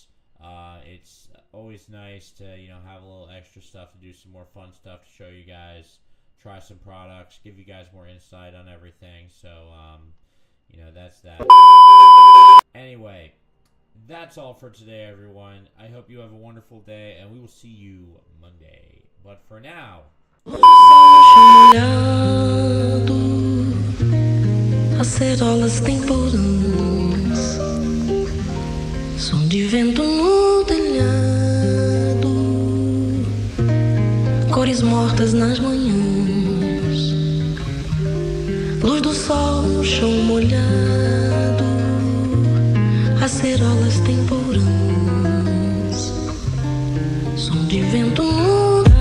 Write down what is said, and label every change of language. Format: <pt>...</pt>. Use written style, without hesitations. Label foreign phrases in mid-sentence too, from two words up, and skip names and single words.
<en>It's always nice to, you know, have a little extra stuff to do some more fun stuff to show you guys, try some products, give you guys more insight on everything. So, you know, that's that. Anyway, that's all for today, everyone. I hope you have a wonderful day, and we will see you Monday. But for now...</en> <pt>Acerolas temporãs, som de vento no telhado, cores mortas nas manhãs, luz do sol no chão molhado, acerolas temporãs, som de vento no</pt>